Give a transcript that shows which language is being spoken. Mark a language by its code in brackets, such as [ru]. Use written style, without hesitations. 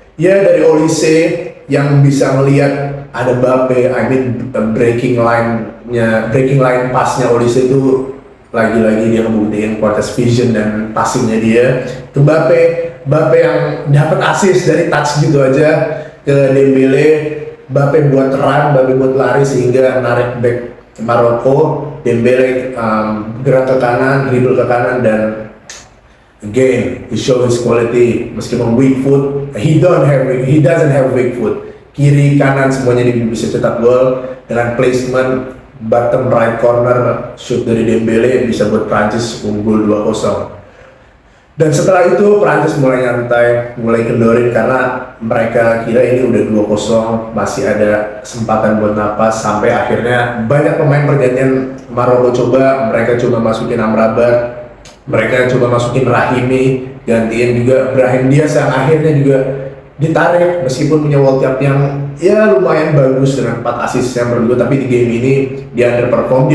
[id] Ya dari Olise yang bisa melihat ada Mbappe, [en] I mean [id] breaking line passnya Olise itu lagi-lagi dia ngebuktiin kualitas vision dan passingnya dia ke Mbappe yang dapat assist dari touch gitu aja ke Dembele. Mbappe buat run, Mbappe buat lari sehingga narik back Maroko. Dembele gerak ke kanan, dribble ke kanan, dan [en] again he show his quality. [id] Meskipun [en] weak foot, he doesn't have weak foot. [id] Kiri kanan semuanya dia bisa cetak gol dengan placement bottom right corner shoot dari Dembele yang bisa buat Prancis unggul 2-0. Dan setelah itu Prancis mulai nyantai, mulai kendorin karena mereka kira ini udah 2-0, masih ada kesempatan buat napas, sampai akhirnya banyak pemain pergantian Maroko mereka coba masukin Amrabat, mereka coba masukin Rahimi, gantiin juga Brahim Diaz yang akhirnya juga ditarik meskipun punya World Cup yang ya lumayan bagus dengan 4 assist yang berdua, tapi di game ini dia underperform.